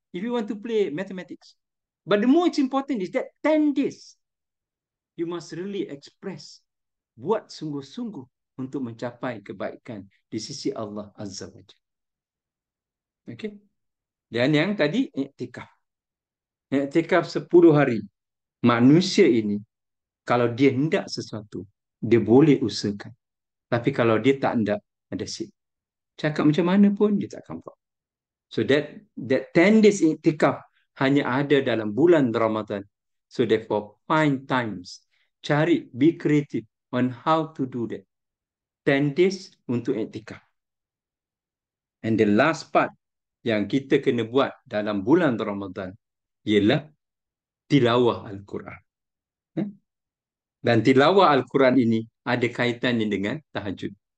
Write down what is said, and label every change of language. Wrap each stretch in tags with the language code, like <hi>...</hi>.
<en>If you want to play mathematics. But the most important is that 10 days. You must really express.</en> <ms>Buat sungguh-sungguh untuk mencapai kebaikan di sisi Allah Azza wa Jalla. Okay. Dan yang tadi, iktikaf. Iktikaf 10 hari. Manusia ini, kalau dia hendak sesuatu, dia boleh usahakan. Tapi kalau dia tak hendak, ada sip. Cakap macam mana pun, dia tak akan buat.</ms> <en>So that 10 days</en> <ms>iktikaf hanya ada dalam bulan Ramadan.</ms> <en>So therefore, find times.</en> <ms>Cari,</ms> <en>be creative on how to do that.</en> <ms>10 days untuk iktikaf.</ms> <en>And the last part</en> <ms>yang kita kena buat dalam bulan Ramadan ialah tilawah Al-Quran. Dan tilawah Al-Quran ini ada kaitannya dengan tahajud.</ms>